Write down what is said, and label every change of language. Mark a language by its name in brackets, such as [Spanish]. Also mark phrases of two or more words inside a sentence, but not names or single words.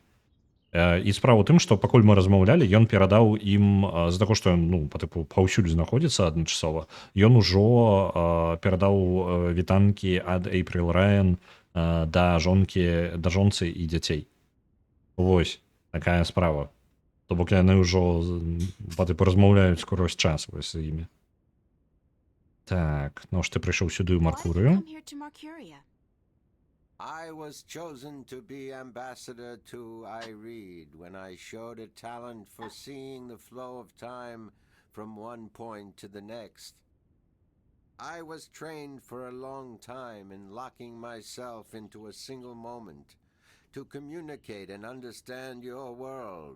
[Belarusian] І справа ў тым, што пакуль мы размаўлялі, ён перадаў ім, з-за таго, што ён, ну, па тыпу, паўсюль знаходзіцца адначасова, ён ужо перадаў вітанкі ад Эйприл Райан да жонцы і дзяцей. Вось такая справа. То бок яны ўжо па тыпу размаўляюць скорозь час вось з імі. Так, ну ж ты прыйшоў сюды ў Маркурыю. [English] I was chosen to be ambassador to Ireed when I showed a talent for seeing the flow of time from one point to the next. I was trained for a long time in locking myself into a single moment to communicate and understand your world.